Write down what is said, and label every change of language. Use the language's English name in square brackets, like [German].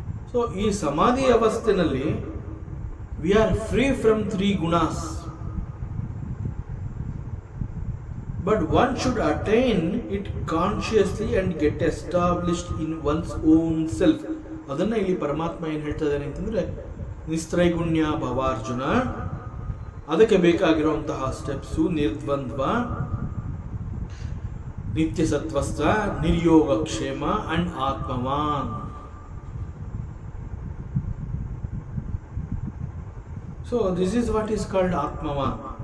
[English] so [Kannada] ಈ ಸಮಾಧಿ ಅವಸ್ಥೆಯಲ್ಲಿ [English] We are free from 3 ಗುಣಾಸ್. But one should attain it consciously and get established in one's own self. [Kannada] ಅದನ್ನು ಇಲ್ಲಿ ಪರಮಾತ್ಮ ಏನು ಹೇಳ್ತಾ ಇದ್ದಾನೆ ಅಂತಂದರೆ, ನಿಸ್ತ್ರೈಗುಣ್ಯ ಭವಾರ್ಜುನ, ಅದಕ್ಕೆ ಬೇಕಾಗಿರುವಂತಹ ಸ್ಟೆಪ್ಸು ನಿರ್ದ್ವಂದ್ವ, ನಿತ್ಯ ಸತ್ವಸ್ಥ, ನಿರ್ಯೋಗಕ್ಷೇಮ and ಆತ್ಮವಾನ್. [English] So this is what is called Atmavan.